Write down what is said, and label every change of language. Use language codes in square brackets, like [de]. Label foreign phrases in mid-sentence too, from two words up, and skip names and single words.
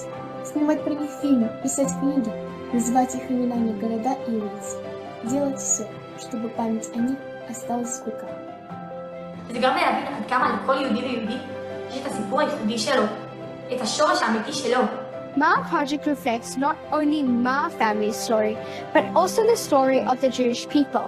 [ru] снимать про них фильмы, писать книги, называть их именами города и улицы, делать все, чтобы память о них осталась в веках. [he] זה גם להבין עד כמה לכל יהודי ויהודי יש את הסיפור הייחודי שלו, את השורש האמיתי שלו. [en] My project reflects not only my family's story, but also the story of the Jewish people.